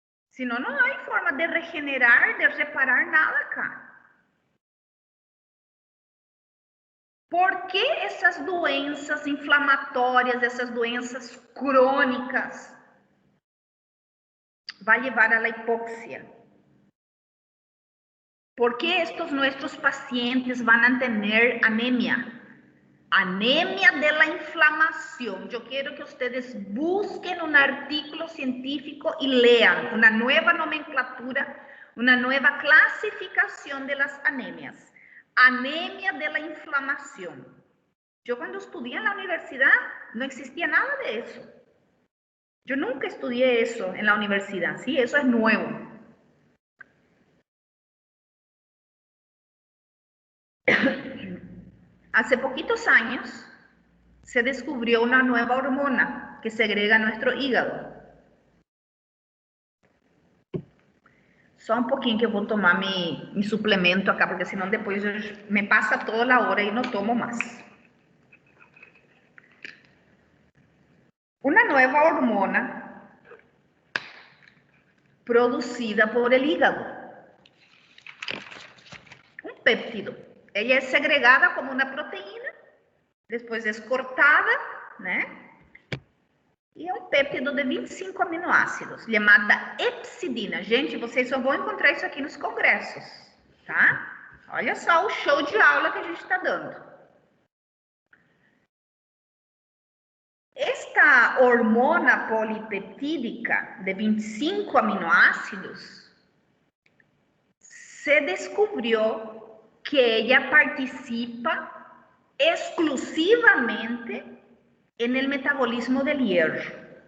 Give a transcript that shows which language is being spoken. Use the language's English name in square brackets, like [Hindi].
[Spanish] Si no, no hay forma de regenerar, de reparar nada acá. ¿Por qué [Portuguese] essas doenças inflamatórias, essas doenças crônicas vai levar [Spanish] a la hipoxia? ¿Por qué estos nuestros pacientes van a tener anemia? Anemia de la inflamación. Yo quiero que ustedes busquen un artículo científico y lean una nueva nomenclatura, una nueva clasificación de las anemias. Anemia de la inflamación. Yo cuando estudié en la universidad no existía nada de eso. Yo nunca estudié eso en la universidad, ¿sí? Eso es nuevo. Hace poquitos años se descubrió una nueva hormona que segrega nuestro hígado. [Portuguese] Só um pouquinho que eu vou tomar [Spanish] mi suplemento acá, [Portuguese] porque senão depois me passa toda a hora e não tomo mais. [Spanish] Una nueva hormona producida por el hígado. Un péptido. Ella es segregada como una proteína, después es cortada, né? [Portuguese] E é um péptido de 25 aminoácidos, chamada epsidina. Gente, vocês só vão encontrar isso aqui nos congressos, tá? Olha só o show de aula que a gente está dando. [Spanish] Esta hormona polipeptídica de 25 aminoácidos se descubrió que ella participa exclusivamente en el metabolismo del hierro.